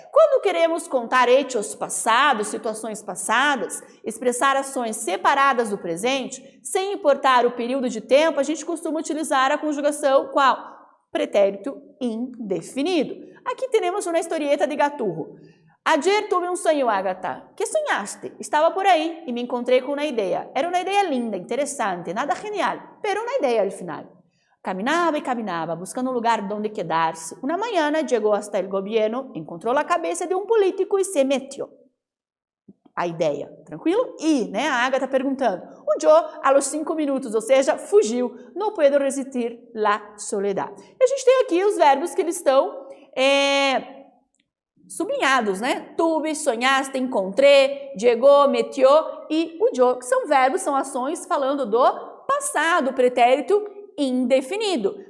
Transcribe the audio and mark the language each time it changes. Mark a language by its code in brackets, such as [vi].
[pt] Quando queremos contar hechos passados, situações passadas, expressar ações separadas do presente, sem importar o período de tempo, a gente costuma utilizar a conjugação qual? Pretérito indefinido. Aqui temos uma historieta de Gaturro. [es] Ayer tuve un sueño, Agatha. ¿Qué soñaste? Estaba por ahí y me encontré con una idea. Era una idea linda, interesante, nada genial, pero una idea al final. Caminaba y caminaba, buscando un lugar donde quedarse. Una mañana llegó hasta el gobierno, encontró la cabeza de un político y se metió. [pt] A ideia, tranquilo? E, né, a Agatha perguntando. O Joe, aos 5 minutos, ou seja, fugiu. Não [es] puedo resistir la soledad. [pt] E a gente tem aqui os verbos que eles estão sublinhados, né? Tuve, sonhaste, encontrei, chegou, metió e o Joe, que são verbos, são ações falando do passado, pretérito indefinido.